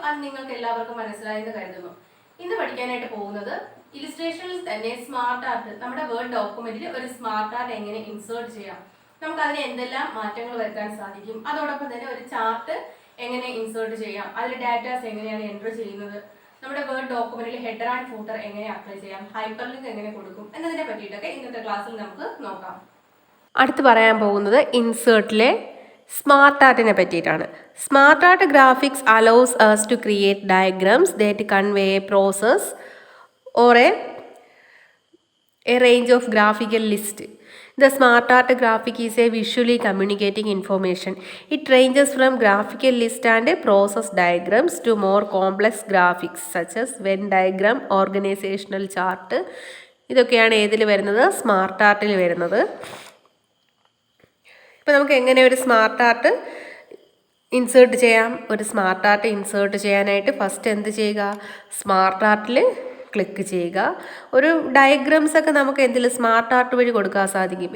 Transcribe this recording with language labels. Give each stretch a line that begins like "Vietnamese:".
Malayalam: അത് നിങ്ങൾക്ക് എല്ലാവർക്കും മനസ്സിലായെന്ന് കരുതുന്നു. ഇന്ന് പഠിക്കാനായിട്ട് പോകുന്നത് ഇല്ലുസ്ട്രേഷനിൽ തന്നെ സ്മാർട്ട് ആർട്ട്, നമ്മുടെ വേർഡ് ഡോക്യുമെന്റിൽ ഒരു സ്മാർട്ട് ആർട്ട് എങ്ങനെ ഇൻസേർട്ട് ചെയ്യാം, നമുക്ക് അതിന് എന്തെല്ലാം മാറ്റങ്ങൾ വരുത്താൻ സാധിക്കും, അതോടൊപ്പം തന്നെ ഒരു ചാർട്ട് എങ്ങനെ ഇൻസേർട്ട് ചെയ്യാം, അതിൽ ഡാറ്റാസ് എങ്ങനെയാണ് എൻറ്റർ ചെയ്യുന്നത്, നമ്മുടെ വേർഡ് ഡോക്യുമെന്റിൽ ഹെഡർ ആൻഡ് ഫൂട്ടർ എങ്ങനെ അപ്ലൈ ചെയ്യാം, ഹൈപ്പർ ലിങ്ക് എങ്ങനെ കൊടുക്കും എന്നതിനെ പറ്റിയിട്ടൊക്കെ ഇന്നത്തെ ക്ലാസ്സിൽ നമുക്ക് നോക്കാം. അടുത്ത് പറയാൻ പോകുന്നത് ഇൻസേർട്ടിലെ സ്മാർട്ട് ആർട്ടിനെ പറ്റിയിട്ടാണ്.
English: Smart art graphics allows us to create diagrams that convey a process or a range of graphical list. The smart art graphic is a visually communicating information. It ranges from graphical list and process diagrams to more complex graphics such as Venn diagram, organizational chart.
Malayalam: ഇതൊക്കെയാണ് ഏതിൽ വരുന്നത്? Smart ആർട്ടിൽ വരുന്നത്. ഇപ്പോൾ നമുക്ക് എങ്ങനെ ഒരു smart art insert ചെയ്യാം? ഒരു സ്മാർട്ട് ആർട്ട് ഇൻസേർട്ട് ചെയ്യാനായിട്ട് ഫസ്റ്റ് എന്ത് ചെയ്യുക? സ്മാർട്ട് ആർട്ടിൽ ക്ലിക്ക് ചെയ്യുക. ഒരു ഡയഗ്രാംസ് ഒക്കെ നമുക്ക് എന്തിൽ സ്മാർട്ട് ആർട്ട് വഴി കൊടുക്കാൻ സാധിക്കും.